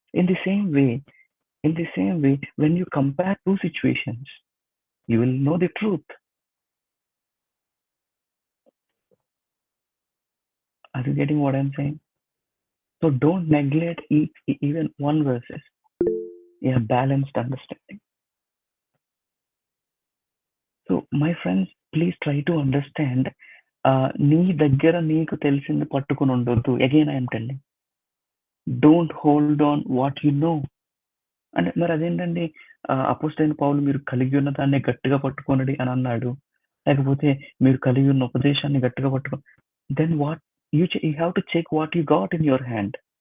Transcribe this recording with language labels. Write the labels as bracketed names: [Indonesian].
[English] In the same way when you compare 2 situations, you will know the truth. Are you getting what I'm saying? So don't neglect even one verses. A balanced understanding. So my friends, please try to understand. [Telugu] నీ దగ్గర నీకు తెలిసింది పట్టుకొని ఉండొద్దు. [English] Again I'm telling, don't hold on what you know. [Telugu] అంటే మరి అదేంటండి, అపోస్తలుడైన పౌలు మీరు కలిగి ఉన్న దాన్ని గట్టిగా పట్టుకొనుడి అని అన్నాడు. లేకపోతే మీరు కలిగి ఉన్న ఉపదేశాన్ని గట్టిగా పట్టుకో. [English] Then what you have to check what you got in your hand.